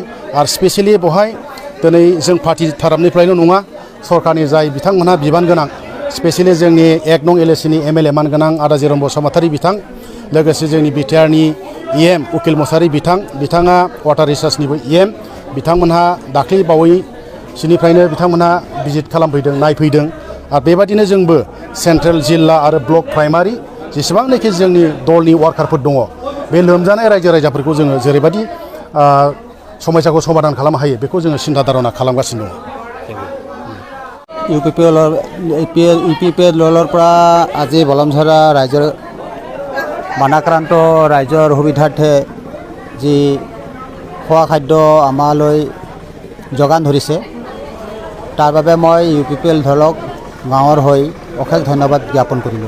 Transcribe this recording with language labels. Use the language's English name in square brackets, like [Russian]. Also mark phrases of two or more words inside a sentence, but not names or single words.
[Bodo] आरो स्पेसियेलि बहाय दिनै जों पार्टि तरफनिफ्रायल' नङा सरकारनि जाय बिथांमोनहा बिबान गोनां स्पेसियेलि जोंनि 1 नं एलएसिनि एमएलए मानगोनां आदा जिरन बसुमतारी बिथां लोगोसे जोंनि बिटिआरनि इएम उकिल मोसाहारि बिथाङा [English] water research [Bodo] इएम बिथांमोनहा दाख्लै बावैसोनिफ्रायनो बिथांमोनहा भिजिट खालामफैदों नायफैदों। आरो बेबादिनो जोंबो सेन्ट्रेल जिल्ला आरो ब्लक प्राइमारि जेसेबांनाखि जोंनि दलनि वार्कारफोर दङ बे लोमजानाय रायजो राजाफोरखौ जोङो जेरैबायदि समस्याखौ समाधान खालामनो हायो बेखौ जोङो सिन्था धारना खालामगासिनो दङ। [Assamese] ইউপিপিএলৰ পৰা আজি বুলমজৰা ৰাইজৰ বানাক্ৰান্ত ৰাইজৰ সুবিধাৰ্থে যি খোৱা খাদ্য আমালৈ যোগান ধৰিছে তাৰ বাবে মই ইউপিপিএল দলক গাঁৱৰ হৈ অশেষ ধন্যবাদ জ্ঞাপন কৰিলোঁ।